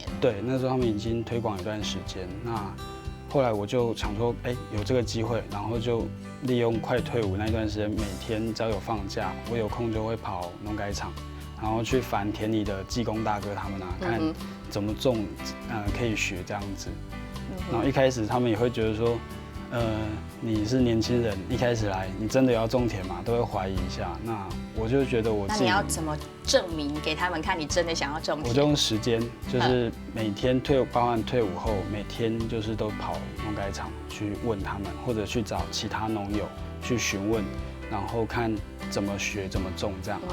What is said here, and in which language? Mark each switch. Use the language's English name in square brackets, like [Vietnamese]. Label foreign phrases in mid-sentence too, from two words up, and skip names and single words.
[Chinese] 對，那時候他們已經推廣一段時間。那後來我就想說，有這個機會，然後就利用快退伍那段時間，每天只要有放假，我有空就會跑農改場，然後去煩田裡的技工大哥他們看怎麼種，可以學這樣子。然後一開始他們也會覺得說，你是年轻人，一开始来，你真的要种田吗？都会怀疑一下。那我就觉得我自己，那你要怎么证明给他们看，你真的想要种田？我就用时间，就是每天包含退伍后，每天就是都跑农改场去问他们，或者去找其他农友去询问，然后看怎么学怎么种这样。